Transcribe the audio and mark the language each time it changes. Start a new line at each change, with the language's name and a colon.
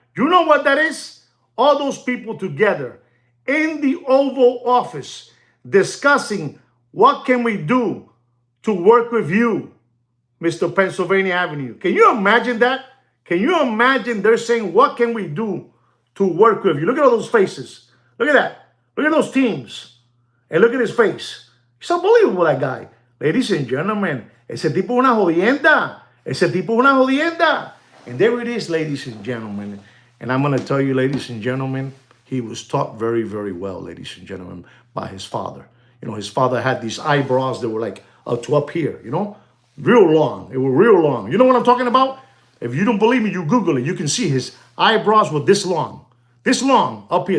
English: You know what that is? All those people together in the Oval Office discussing what can we do to work with you, Mr. Pennsylvania Avenue. Can you imagine that? Can you imagine they're saying, what can we do to work with you? Look at all those faces. Look at that. Look at those teams. And look at his face. It's unbelievable, that guy. Ladies and gentlemen,
Spanish: ese tipo es una jodienda. Ese tipo es una jodienda.
English: And there it is, ladies and gentlemen. And I'm going to tell you, ladies and gentlemen, he was taught very, very well, ladies and gentlemen, by his father. His father had these eyebrows that were like up to up here, real long. They were real long. You know what I'm talking about? If you don't believe me, you Google it. You can see his eyebrows were this long up here.